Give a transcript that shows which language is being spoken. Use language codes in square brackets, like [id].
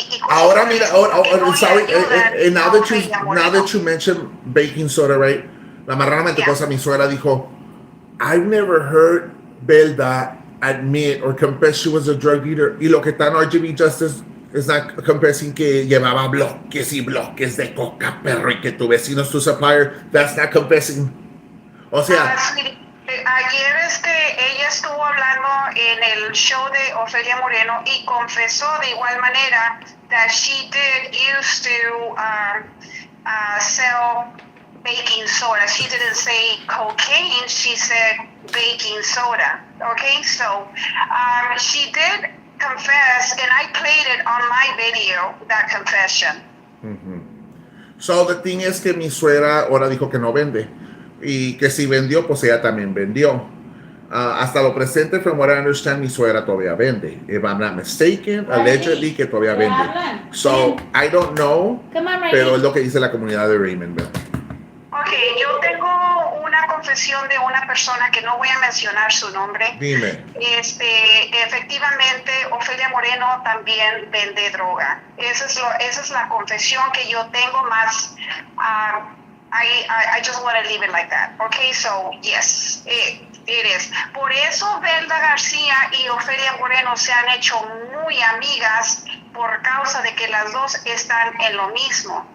[es] Ahora mira, [en] sorry, now that you mentioned baking soda, right? [es] La marrana mentecosa, mi suegra dijo, [en] I've never heard Belda admit or confess she was a drug dealer. [es] Y lo que está en RGB Justice es [en] not confessing [es] que llevaba bloques y bloques de coca, perro, y que tu vecino es tu supplier. [en] That's not confessing. [es] O sea... Ayer ella estuvo hablando en el show de Ofelia Moreno y confesó de igual manera that she did used to sell baking soda. [en] She didn't say cocaine, she said baking soda. Okay, so she did confess, and I played it on my video, that confession. Mm-hmm. So the thing is [es] que mi suegra ahora dijo que no vende y que si vendió, pues ella también vendió. Hasta lo presente, [en] from what I understand, [es] mi suegra todavía vende. [en] If I'm not mistaken, allegedly [es] que todavía vende. [en] So I don't know, [es] pero es lo que dice la comunidad de Raymond. Ok, yo tengo una confesión de una persona que no voy a mencionar su nombre. Dime. Efectivamente, Ofelia Moreno también vende droga. Esa es la confesión que yo tengo más. [en] I just want to leave it like that. Okay, so yes, it is. [es] Por eso Belda García y Ofelia Moreno se han hecho muy amigas por causa de que las dos están en lo mismo.